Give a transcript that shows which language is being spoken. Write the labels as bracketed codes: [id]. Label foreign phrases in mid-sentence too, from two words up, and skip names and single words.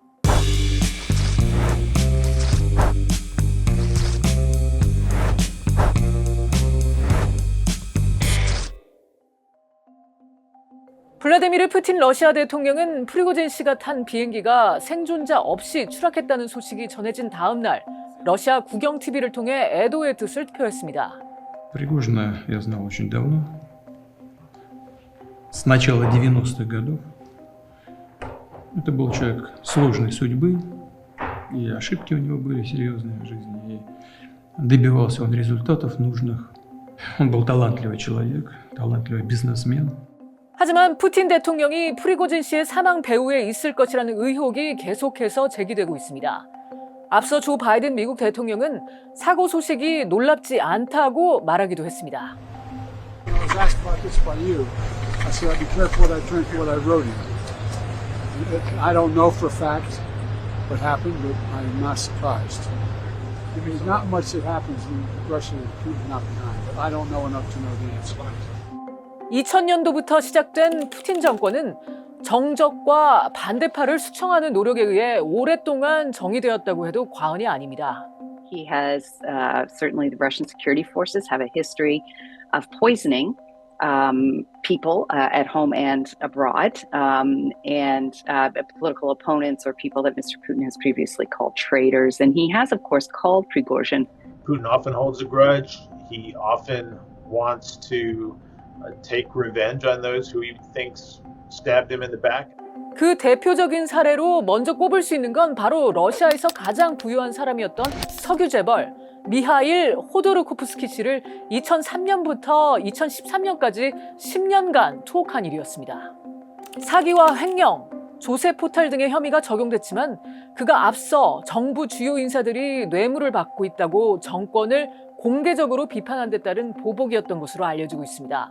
[ko] 블라디미르 푸틴 러시아 대통령은 프리고진 씨가 탄 비행기가 생존자 없이 추락했다는 소식이 전해진 다음 날 러시아 국영 TV를 통해 애도의 뜻을 표했습니다. [ru] Пригожина я знал очень давно, с начала 90-х годов. Это был человек сложной судьбы, и ошибки у него были серьезные в жизни, и добивался он результатов нужных. Он был талантливый человек, талантливый бизнесмен. [ko] 하지만 푸틴 대통령이 프리고진 씨의 사망 배후에 있을 것이라는 의혹이 계속해서 제기되고 있습니다. 앞서 조 바이든 미국 대통령은 사고 소식이 놀랍지 않다고 말하기도 했습니다. [en] I was asked about this by you. I said, I'd be careful what I drink, what I wrote in. I don't know for a fact what happened, but I'm not surprised. There's not much that happens in Russia that Putin's not behind, but I don't know enough to know the answer. [ko] 2000년도부터 시작된 푸틴 정권은 정적과 반대파를 수청하는 노력에 의해 오랫동안 정의되었다고 해도 과언이 아닙니다. [en] He has certainly the Russian security forces have a history of poisoning people at home and abroad, and political opponents or people that Mr. Putin has previously called traitors. And he has, of course, called Prigozhin. Putin often holds a grudge. He often wants to take revenge on those who he thinks stabbed him in the back. [ko] 그 대표적인 사례로 먼저 꼽을 수 있는 건 바로 러시아에서 가장 부유한 사람이었던 석유 재벌 미하일 호도르코프스키 씨를 2003년부터 2013년까지 10년간 투옥한 일이었습니다. 사기와 횡령, 조세 포탈 등의 혐의가 적용됐지만 그가 앞서 정부 주요 인사들이 뇌물을 받고 있다고 정권을 공개적으로 비판한 데 따른 보복이었던 것으로 알려지고 있습니다.